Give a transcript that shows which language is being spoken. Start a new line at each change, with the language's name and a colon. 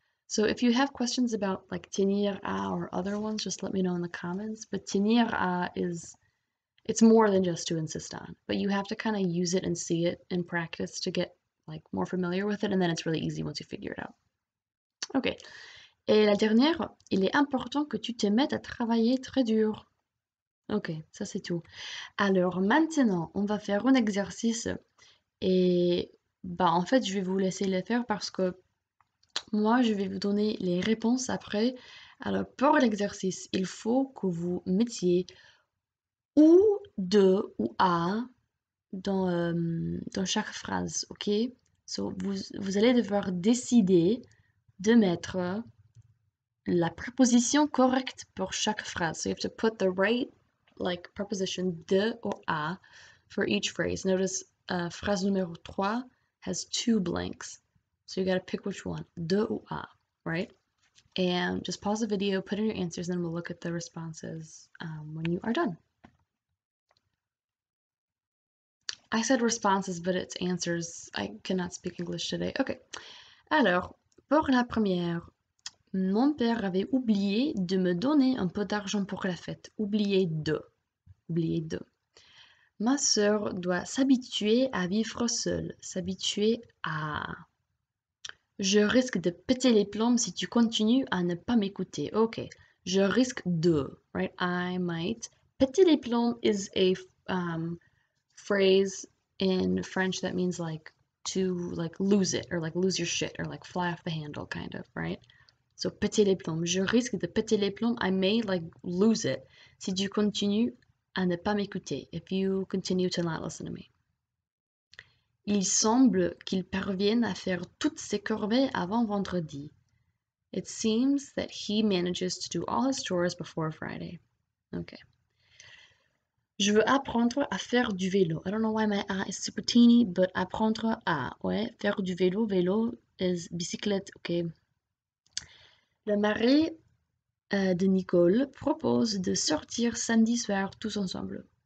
English: So if you have questions about like tenir à or other ones, just let me know in the comments. But tenir à it's more than just to insist on, but you have to kind of use it and see it in practice to get like more familiar with it, and then it's really easy once you figure it out. Ok.
French: Et la dernière, il est important que tu te mettes à travailler très dur. Ok, ça c'est tout. Alors maintenant, on va faire un exercice et bah en fait, je vais vous laisser le faire parce que moi, je vais vous donner les réponses après. Alors pour l'exercice, il faut que vous mettiez ou de ou à dans chaque phrase, ok?
English: So,
French: vous allez devoir décider de mettre la préposition correcte pour chaque phrase.
English: So you have to put the right like preposition de or à for each phrase. Notice phrase numéro 3 has 2 blanks. So you gotta pick which one,
French: de ou à,
English: right? And just pause the video, put in your answers, and then we'll look at the responses when you are done. I said responses, but it's answers. I cannot speak English today. Ok.
French: Alors, pour la première, mon père avait oublié de me donner un peu d'argent pour la fête. Oublié de. Oublié de. Ma sœur doit s'habituer à vivre seule. S'habituer à. Je risque de péter les plombs si tu continues à ne pas m'écouter.
English: Ok.
French: Je risque de.
English: Right? I might.
French: Péter les plombs
English: is a phrase in French that means like to like lose it or like lose your shit or like fly off the handle kind of, right?
French: So péter les plombs. Je risque de péter les plombs.
English: I may like lose it
French: si tu continues à ne pas m'écouter.
English: If you continue to not listen to me.
French: Il semble qu'il parvienne à faire toutes ses corvées avant vendredi.
English: It seems that he manages to do all his chores before Friday. Okay.
French: Je veux apprendre à faire du vélo.
English: I don't know why my A is super teeny, but
French: apprendre à, ouais, faire du vélo.
English: Vélo is bicyclette, ok.
French: Le mari de Nicole propose de sortir samedi soir tous ensemble.